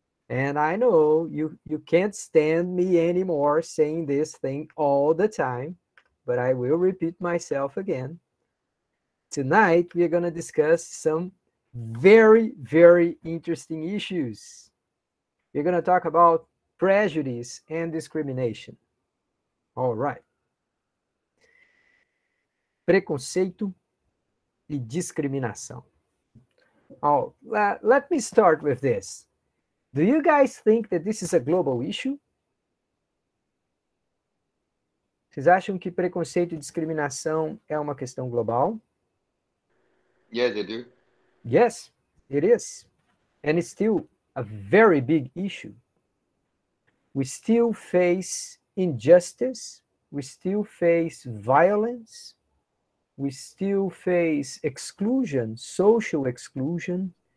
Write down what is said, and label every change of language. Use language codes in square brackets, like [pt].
[en] And I know you can't stand me anymore saying this thing all the time, but I will repeat myself again. Tonight, we are going to discuss some very, very interesting issues. We're going to talk about prejudice and discrimination. All right. [pt] Preconceito e discriminação. [en] Oh, let me start with this. Do you guys think that this is a global issue? [pt] Vocês acham que preconceito e discriminação é uma questão global? [en] Yes, I do. Yes, it is. And it's still a very big issue. We still face injustice. We still face violence. We still face exclusion, social exclusion.